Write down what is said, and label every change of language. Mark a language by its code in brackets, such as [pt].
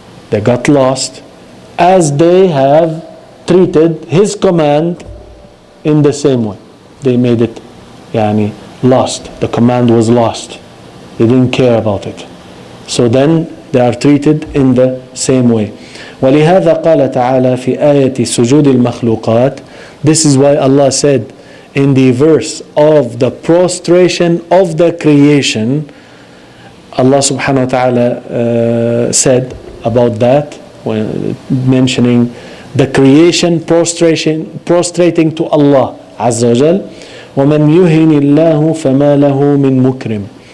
[en] They got lost as they have treated His command in the same way. They made it lost. The command was lost. They didn't care about it. So then they are treated in the same way. [ar] ولهذا قال تعالى في آية سجود المخلوقات. [en] This is why Allah said in the verse of the prostration of the creation, Allah subhanahu wa ta'ala said about that, when mentioning the creation prostrating to Allah Azza wa Jal, [ar] وَمَنْ يُهِنِ اللَّهُ فَمَا لَهُ مِنْ مُكْرِمٍ.